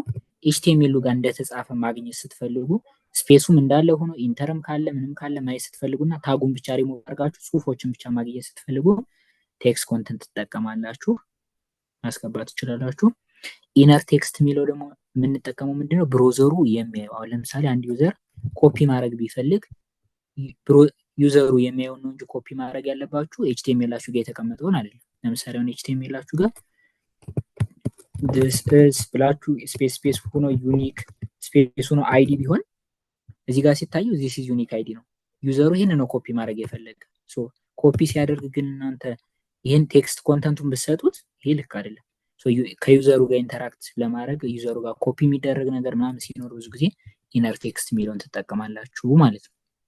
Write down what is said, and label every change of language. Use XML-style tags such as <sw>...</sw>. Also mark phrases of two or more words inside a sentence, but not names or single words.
<am>ኤችቲኤምኤሉ ጋር እንደተጻፈ ማግኘት ስትፈልጉ ስፔሱም እንዳለ ሆኖ ኢንተርም ካለ ምንም ካለ ማየት ስትፈልጉና ታጉን ብቻ ሪሙቭ አድርጋችሁ ጽሁፎችን ብቻ ማግኘት ስትፈልጉ</am> <en>text content</en> <am>ትጠቀማላችሁ፣ ማስገባት ትችላላችሁ።</am> <en>inner text</en> <am>የሚለው ደግሞ የምንጠቀመው ምንድነው? ብሮዘሩ የሚያየው። አሁን ለምሳሌ አንድ ዩዘር ኮፒ ማድረግ ቢፈልግ ዩዘሩ የሚያየውን ነው እንጂ ኮፒ ማድረግ ያለባችሁ ኤችቲኤምኤላችሁ ጋር የተቀመጠውን አይደለም። ለምሳሌ አሁን ኤችቲኤምኤላችሁ ጋር</am> <en>this is</en> <am>ብላችሁ ስፔስ ሆኖ</am> <en>unique space</en> <am>ሆኖ አይዲ ቢሆን እዚህ ጋር ሲታዩ this is</am> <en>unique ID</en> <am>ነው። ዩዘሩ ይሄን ነው ኮፒ ማድረግ የፈለገ። ሶ ኮፒ ሲያደርግ ግን እናንተ ይሄን</am> <en>text content</en> <am>ብትሰጡት ይሄ ልክ አይደለም። ሶ ከዩዘሩ ጋር ኢንተራክት ለማድረግ ዩዘሩ ጋር ኮፒ የሚደረግ ነገር ምናምን ሲኖር ብዙ ጊዜ</am> <en>inner text</en> <am>የሚለውን ትጠቀማላችሁ ማለት ነው።</am>